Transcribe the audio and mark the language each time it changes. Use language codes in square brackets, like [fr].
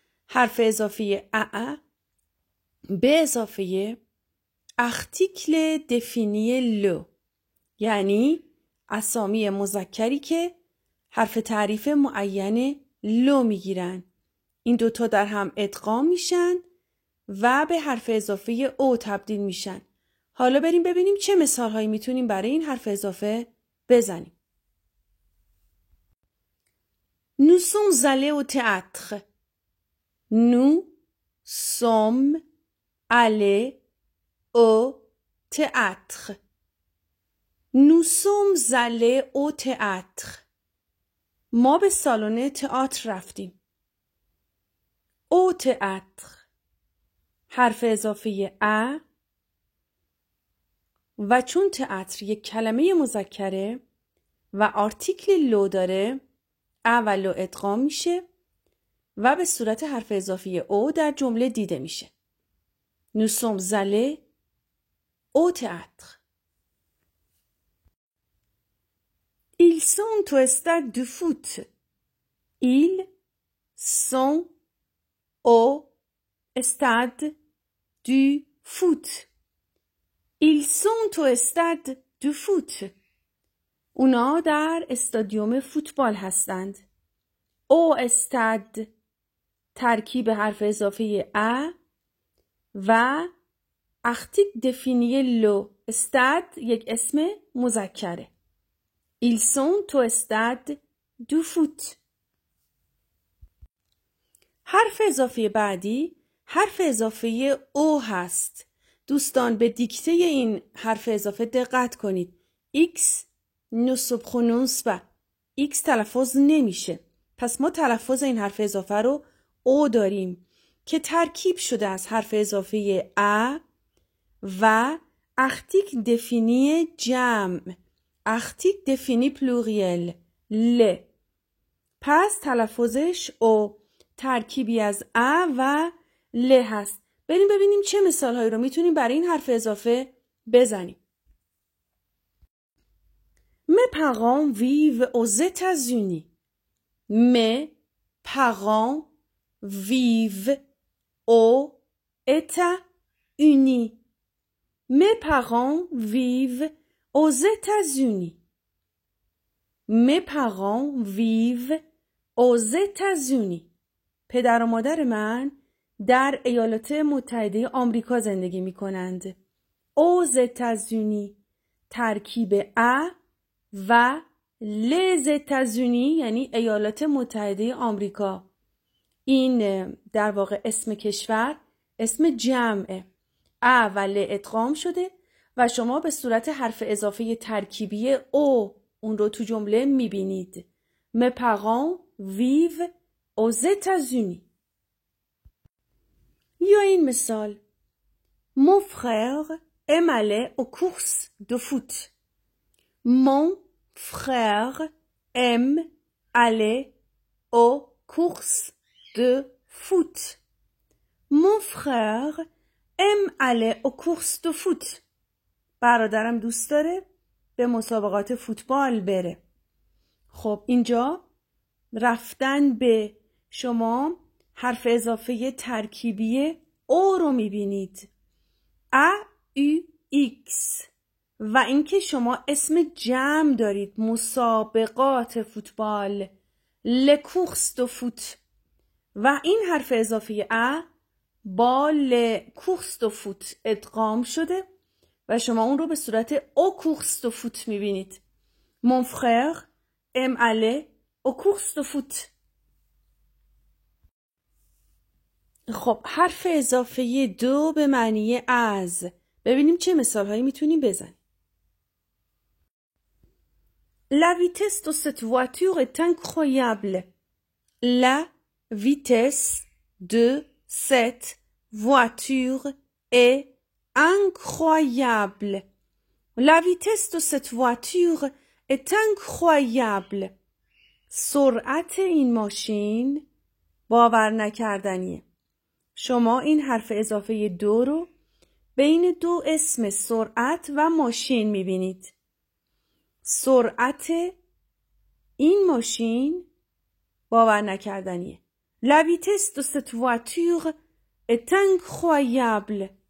[fa] حرف اضافه ا به اضافه ارتیکل دفینی لو، یعنی اسامی مذکری که حرف تعریف معین لو میگیرن. این دوتا در هم ادغام میشن و به حرف اضافه او تبدیل میشن. حالا بریم ببینیم چه مثال هایی میتونیم برای این حرف اضافه بزنیم. [fr] Nous sommes allés au théâtre. Nous sommes allés au théâtre. Nous sommes allés au théâtre. [fa] ما به سالن تئاتر رفتیم. او تئاتر حرف اضافه ا و چون تئاتر یک کلمه مذکره و آرتیکل لو داره، ا و لو ادغام میشه و به صورت حرف اضافه او در جمله دیده میشه. [fr] Nous sommes allés au théâtre. Ils sont au stade de foot. Ils sont au stade du foot. Ils sont au stade du foot. [fa] اونا در استادیوم فوتبال هستند. او استاد ترکیب حرف اضافه ا و ارتیکل دفینی لو. استاد یک اسم مذکره. [fr] Ils sont au stade du foot. [fa] حرف اضافه بعدی حرف اضافه او هست. دوستان به دیکته این حرف اضافه دقت کنید. [fr] X ne se prononce pas. X [fa] تلفظ نمیشه. پس ما تلفظ این حرف اضافه رو او داریم که ترکیب شده از حرف اضافه ا و ارتیکل دفینی جمع. ارتیکل دفینی پلوریل ل. پس تلفظش او ترکیبی از ا و ل هست. بریم ببینیم چه مثال هایی رو میتونیم برای این حرف اضافه بزنیم. [fr] Mes parents vivent aux États-Unis. Mes parents vivent aux États-Unis. Mes parents vivent aux États-Unis. Mes parents vivent aux États-Unis. [fa] پدر و مادر من در ایالات متحده آمریکا زندگی می کنند. [fr] aux États-Unis [fa] ترکیب ا و [fr] les États-Unis [fa] یعنی ایالات متحده آمریکا. این در واقع اسم کشور اسم جمعه. ا و ل ادغام شده و شما به صورت حرف اضافه ترکیبی او اون رو تو جمله میبینید. [fr] Mes parents vivent aux États-Unis. [fa] یا این مثال. [fr] Mon frère aime aller aux courses de foot. Mon frère aime aller aux courses de foot. Mon frère aime aller aux courses de foot. [fa] برادرم دوست داره به مسابقات فوتبال بره. خب اینجا رفتن به شما حرف اضافه ترکیبی او رو میبینید. ا او ایکس و اینکه شما اسم جمع دارید مسابقات فوتبال لکورس دو فوت و این حرف اضافه ا با لکورس دو فوت ادغام شده و شما اون رو به صورت او کورس دو فوت میبینید. [fr] Mon frère aime aller aux courses de foot. [fa] خب حرف اضافه دو به معنی از. ببینیم چه مثال هایی میتونیم بزنیم. [fr] La vitesse de cette voiture est incroyable. La vitesse de cette voiture est incroyable. La vitesse de cette voiture est incroyable. [fa] سرعت این ماشین باور نکردنیه. شما این حرف اضافه دو رو بین دو اسم سرعت و ماشین میبینید. سرعت این ماشین باور نکردنیه. [fr] La vitesse de cette voiture est incroyable.